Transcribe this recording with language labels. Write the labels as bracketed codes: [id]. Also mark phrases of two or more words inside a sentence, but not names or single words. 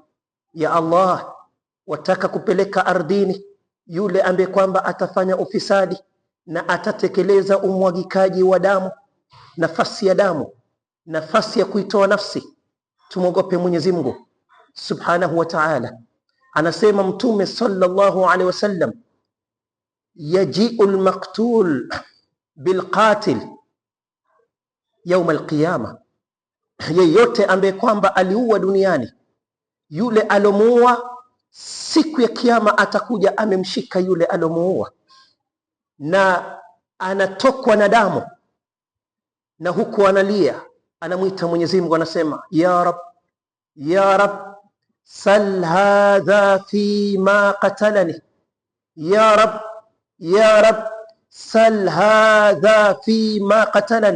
[sw] Ya Allah, wataka kupeleka ardhini yule ambaye kwamba atafanya ufisadi na atatekeleza umwagikaji wa damu, nafasi ya damu, nafasi ya kuitoa nafsi. Tumwogope Mwenyezi Mungu [ar] سبحانه وتعالى. [sw] Anasema Mtume [ar] صلى الله عليه وسلم, يجيء المقتول بالقاتل يوم القيامة, [sw] yeyote ambaye kwamba aliua duniani, yule alomuua siku ya kiyama atakuja amemshika yule alomuua, na anatokwa na damu, na huku analia, anamwita Mwenyezi Mungu, anasema [ar] يا رب يا رب سل هذا في ما قتلني يا رب يا رب سل هذا في ما قتلني.